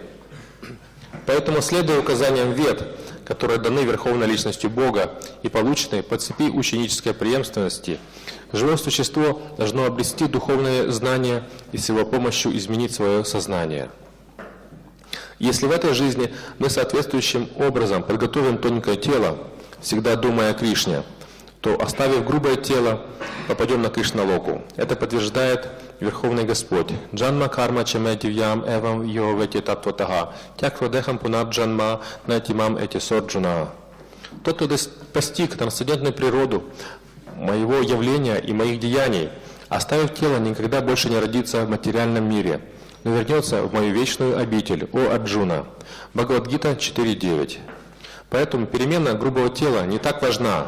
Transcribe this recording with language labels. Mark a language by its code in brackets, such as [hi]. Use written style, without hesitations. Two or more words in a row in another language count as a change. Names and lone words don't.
[ru] Поэтому, следуя указаниям Вед, которые даны Верховной Личностью Бога и получены по цепи ученической преемственности, живое существо должно обрести духовные знания и с его помощью изменить свое сознание. Если в этой жизни мы соответствующим образом подготовим тонкое тело, всегда думая о Кришне, то, оставив грубое тело, попадем на Кришналоку. Это подтверждает Верховный Господь. [sa] जन्म कर्म च मे दिव्यम् एवं यो वेत्ति तत्त्वतः त्यक्त्वा देहं पुनर्जन्म नैति माम् एति सोऽर्जुन. [ru] Тот, кто постиг трансцендентную природу моего явления и моих деяний, оставив тело, никогда больше не родится в материальном мире, но вернется в мою вечную обитель, о Арджуна. Бхагавад-гита 4.9. Поэтому перемена грубого тела не так важна.